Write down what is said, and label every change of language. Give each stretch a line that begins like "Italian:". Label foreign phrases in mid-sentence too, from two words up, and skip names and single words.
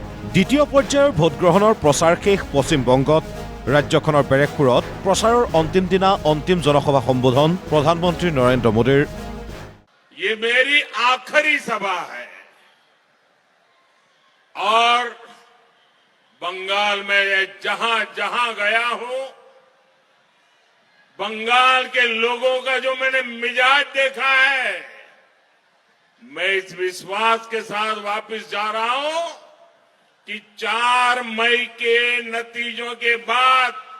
Assamese: দ্বিতীয় পৰ্যায়ৰ ভোটগ্ৰহণৰ প্ৰচাৰ শেষ পশ্চিমবংগত। ৰাজ্যখনৰ বেৰেকপুৰত প্ৰচাৰৰ অন্তিম দিনা অন্তিম জনসভা সম্বোধন প্ৰধানমন্ত্ৰী নৰেন্দ্ৰ মোদীৰ।
Hindi: ये मेरी आखिरी सभा है और बंगाल में जहां जहां गया हूं, बंगाल के लोगों का जो मैंने मिजाज देखा है, मैं इस विश्वास के साथ वापस जा रहा हूं कि 4 मई के नतीजों के बाद